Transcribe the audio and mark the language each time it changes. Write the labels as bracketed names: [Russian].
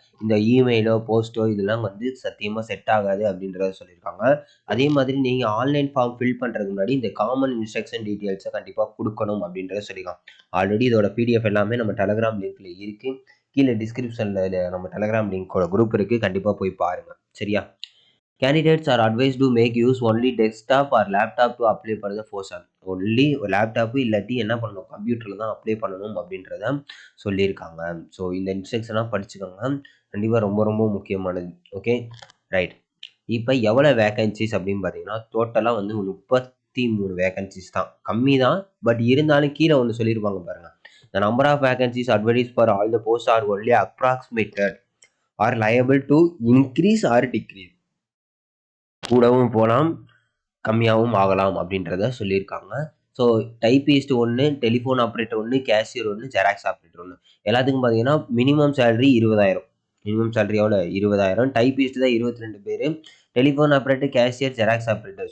[Tamil] இந்த இமெயிலோ போஸ்ட்டோ இதெல்லாம் வந்து சத்தியமாக செட் ஆகாது அப்படின்றத சொல்லியிருக்காங்க. அதே மாதிரி நீங்கள் ஆன்லைன் ஃபார்ம் ஃபில் பண்ணுறதுக்கு முன்னாடி இந்த காமன் இன்ஸ்ட்ரக்ஷன் டீட்டெயில்ஸை கண்டிப்பாக கொடுக்கணும் அப்படின்றத சொல்லியிருக்காங்க. ஆல்ரெடி இதோட பிடிஎஃப் எல்லாமே நம்ம டெலகிராம் லிங்க்கில் இருக்குது. கீழே டிஸ்கிரிப்ஷனில் நம்ம டெலகிராம் லிங்க்கோட குரூப் இருக்குது, கண்டிப்பாக போய் பாருங்கள். சரியா, [English] candidates are advised to make use only desktop or laptop to apply for the portion. [Tamil] Only laptop இல்லாட்டி என்ன பண்ணணும் கம்ப்யூட்டரில் தான் அப்ளை பண்ணணும் அப்படின்றத சொல்லியிருக்காங்க. ஸோ இந்த இன்ஸ்ட்ரக்ஷனாக படிச்சுக்கோங்க, கண்டிப்பாக ரொம்ப ரொம்ப முக்கியமானது. Okay right. இப்போ எவ்வளோ வேகன்சிஸ் அப்படின்னு பார்த்தீங்கன்னா டோட்டலாக வந்து 33 வேகன்சிஸ் தான். கம்மி தான், பட் இருந்தாலும் கீழே ஒன்று சொல்லியிருப்பாங்க பாருங்கள். [English] The number of vacancies advertised for all the posts are only approximated or liable to increase or decrease. [Tamil] கூடவும் போகலாம், கம்மியாகவும் ஆகலாம் அப்படின்றத சொல்லியிருக்காங்க. So typist 1, telephone operator 1, cashier 1, xerox operator 1 எல்லாத்துக்கும் பார்த்தீங்கன்னா மினிமம் சேலரி 20,000. மினிமம் சேலரி எவ்வளோ 20,000. டைப்பிஸ்ட் தான் 22 பேர். Telephone operator, cashier, xerox operator.